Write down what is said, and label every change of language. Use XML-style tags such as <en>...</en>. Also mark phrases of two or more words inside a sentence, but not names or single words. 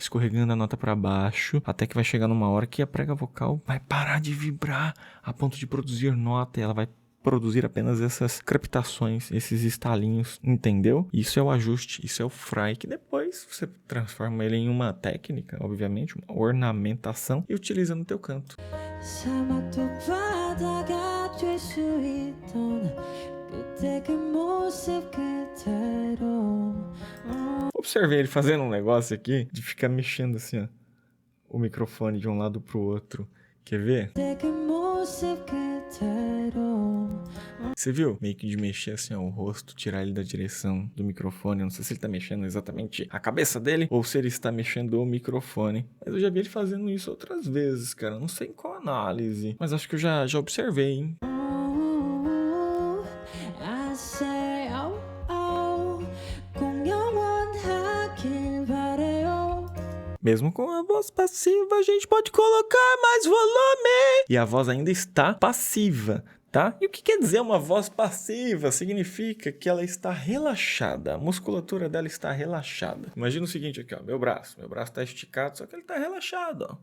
<pt>Escorregando a nota pra baixo, até que vai chegar numa hora que a prega vocal vai parar de vibrar a ponto de produzir nota, e ela vai produzir apenas essas crepitações, esses estalinhos, entendeu? Isso é o ajuste, isso é o fry, que depois você transforma ele em uma técnica, obviamente, uma ornamentação, e utiliza no teu canto.</pt> <ko>사막도 바다가 될 수 있던 그때 그 모습 그대로</ko> <pt>Observei ele fazendo um negócio aqui de ficar mexendo assim, ó, o microfone de um lado pro outro. Quer ver?</pt> <ko>그때 그 모습 그대로</ko> <pt>Você viu? Meio que de mexer assim, ó, o rosto, tirar ele da direção do microfone. Eu não sei se ele tá mexendo exatamente a cabeça dele ou se ele está mexendo o microfone. Mas eu já vi ele fazendo isso outras vezes, cara. Não sei em qual análise, mas acho que eu já observei, hein?</pt> <en>I say oh oh</en> <ko>꼭 영원하길 바래요</ko> <pt>Mesmo com a voz passiva, a gente pode colocar mais volume. E a voz ainda está passiva, tá? E o que quer dizer uma voz passiva? Significa que ela está relaxada. A musculatura dela está relaxada. Imagina o seguinte aqui, ó. Meu braço está esticado, só que ele está relaxado, ó.</pt>